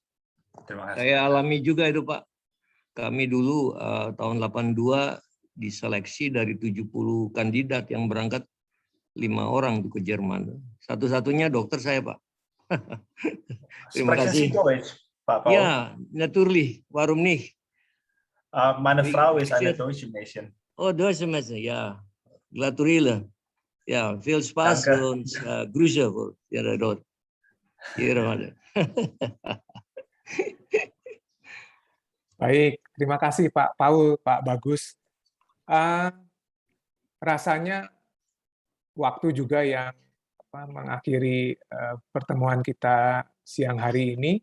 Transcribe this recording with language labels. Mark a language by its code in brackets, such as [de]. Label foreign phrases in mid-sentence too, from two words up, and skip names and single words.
[id] Terima kasih. Saya alami juga itu Pak. Kami dulu tahun 82 diseleksi dari 70 kandidat yang berangkat 5 orang ke Jerman. Satu-satunya dokter saya Pak. Terima kasih. Pak Paul. [de] Ja, natürlich. Warum nicht? Meine Frau ist eine deutsche Mädchen. Oh, deutsche Mädchen, ja. Gratuliere. Ja, viel Spaß und Grüße für Ihre dort. Ihre Mann. [id] Baik, terima kasih Pak Paul, Pak Bagus. Rasanya waktu juga yang mengakhiri pertemuan kita siang hari ini.